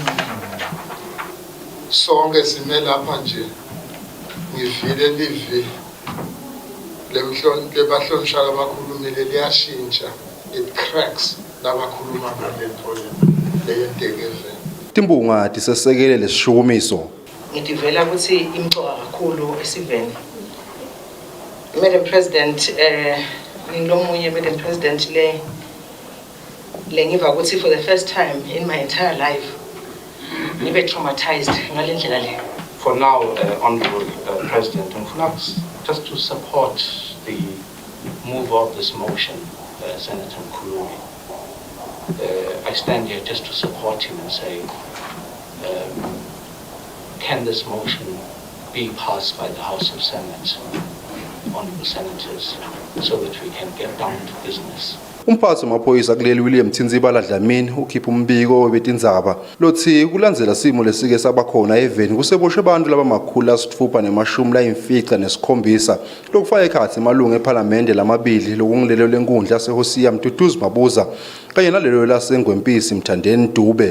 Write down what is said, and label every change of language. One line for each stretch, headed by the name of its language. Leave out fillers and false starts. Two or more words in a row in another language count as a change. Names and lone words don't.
Swati: Sonke sime lapha nje ngivile livi lebahlonishwa abakhulumile liyashintsha,
English: it cracks
Swati: labakhuluma ngalento leyenteke. Timbunga tisesekele lesishukumiso. Ngidivela ukuthi imcoka kakhulu esiveni.
English: Madam President,
Swati: ngilomunye
English: Madam President
Swati: le ngiva ukuthi
English: for the first time in my entire life
Swati: ngibe traumatized ngalendlela le.
English: For now, Honorable President, just to support the move of this motion, Senator Mkhululi, I stand here just to support him and say, can this motion be passed by the House of Senate, Honorable Senators, so that we can get down to business?
Swati: Umphathi wamaphoyisa kuleli William Thinzibala Dlamini ukhipha umbiko webetindzaba lothi kulandzela simo lesike sabakhona eveni kuseboshwe abantu labamakhulu asitfupha nemashumi layimfica nesikhombisa lokufaka ekhatsi malunga ePhalamende lamabili lokungilelo lenkundla seHosiya Mduduzi Mabuza kanye nalelo lasengwempisi Mthandeni Dube.